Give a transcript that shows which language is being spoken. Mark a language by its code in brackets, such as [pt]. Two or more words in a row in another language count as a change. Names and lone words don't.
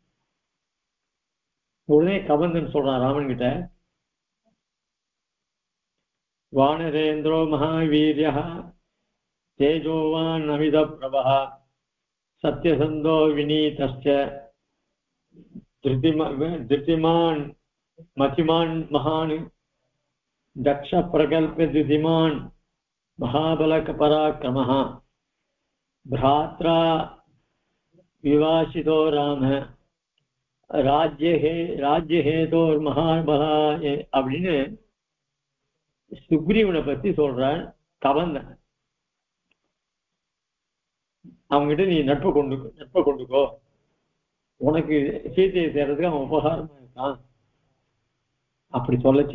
[ta] உடனே கபந்தன் சொல்றான் ராமன் கிட்ட, [sa] वानरेन्द्रो महावीर्यः तेजोवान् अमित प्रभः सत्यसन्धो विनीतश्च धृतिमान् मतिमान् महान् दक्षः प्रगल्भः धृतिमान् महाबलः पराक्रमः भ्रात्रा विवासितो राम राज्य हेतोर महाबला [ta] அப்படின்னு சுக்ரீவனை பத்தி சொல்றான் கபந்தன். அவங்ககிட்ட நீ நட்பை கொண்டுக்கோ, உனக்கு சீதையை சேர்றதுக்கு அவன் உபகாரமா இருக்கான் அப்படி சொல்லச்சு.